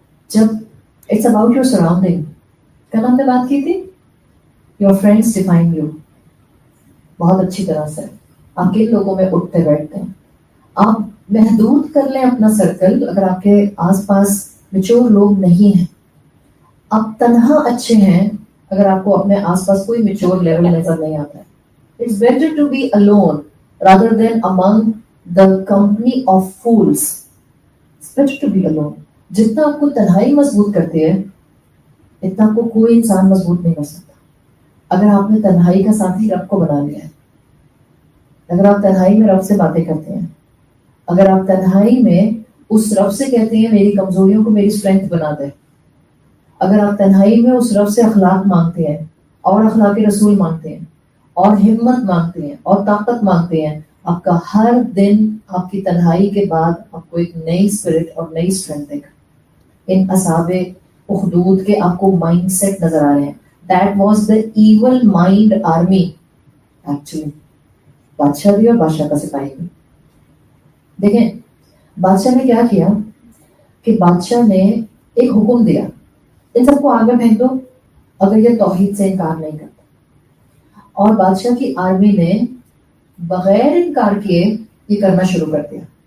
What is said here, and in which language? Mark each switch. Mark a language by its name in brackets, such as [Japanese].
[Urdu] جب [English] it's about your surrounding, [Urdu] کل ہم نے بات کی تھی [English] your friends define you [Urdu] بہت اچھی طرح سے. آپ کن لوگوں میں اٹھتے بیٹھتے ہیں، آپ محدود کر لیں اپنا سرکل. اگر آپ کے آس پاس میچور لوگ نہیں ہیں، آپ تنہا اچھے ہیں اگر آپ کو اپنے آس پاس کوئی میچور لیول نظر نہیں آتا ہے. [English] It's better to be alone rather than among the company of fools. It's better to be alone. [Urdu] جتنا آپ کو تنہائی مضبوط کرتی ہے اتنا آپ کو کوئی انسان مضبوط نہیں کر سکتا. اگر آپ نے تنہائی کا ساتھی رب کو بنا لیا ہے، اگر آپ تنہائی میں رب سے باتیں کرتے ہیں، اگر آپ تنہائی میں اس رب سے کہتے ہیں میری کمزوریوں کو میری اسٹرینتھ بنا دے، اگر آپ تنہائی میں اس رب سے اخلاق مانگتے ہیں اور اخلاق رسول مانگتے ہیں اور ہمت مانگتے ہیں اور طاقت مانگتے ہیں، آپ کا ہر دن آپ کی تنہائی کے بعد آپ کو ایک نئی اسپرٹ اور نئی اسٹرینتھ دے گا. ان اصحاب اخدود کے آپ کو مائنڈ سیٹ نظر آ رہے ہیں. [English] That was the evil mind army actually. [Urdu] بادشاہ بھی اور بادشاہ کا سپاہی بھی. دیکھیں بادشاہ نے کیا کیا کہ بادشاہ نے ایک حکم دیا، ان سب کو آگ میں پھینک دو اگر یہ توحید سے انکار نہیں کرتا. اور بادشاہ کی آرمی نے بغیر انکار کیے یہ کرنا شروع کر دیا.